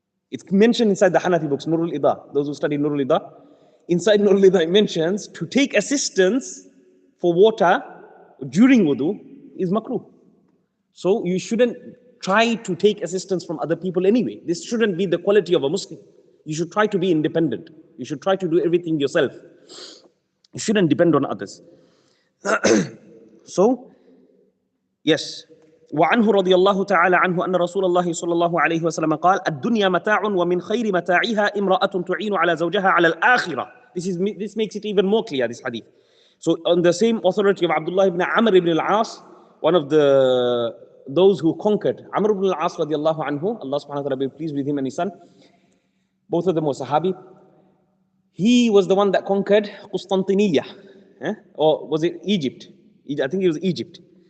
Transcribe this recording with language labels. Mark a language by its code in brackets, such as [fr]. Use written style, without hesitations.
[en] It's mentioned inside the Hanafi books, Nurul Ida. Those who study Nurul Ida, inside Nurul Ida it mentions to take assistance for water during wudu is makruh. So you shouldn't try to take assistance from other people anyway. This shouldn't be the quality of a Muslim. You should try to be independent. You should try to do everything yourself. You shouldn't depend on others. So, yes. [ar] وعنه رضي الله تعالى عنه أن رسول الله صلى الله عليه وسلم قال الدنيا متاع ومن خير متاعها امرأة تعين على زوجها على الآخرة. [en] This makes it even more clear, this hadith. So on the same authority of Abdullah ibn Amr ibn al-As, one of those who conquered, Amr ibn al-As radiallahu anhu, Allah subhanahu wa ta'ala be pleased with him and his son, both of them were Sahabi. He was the one that conquered Constantinople, or was it Egypt? I think it was Egypt.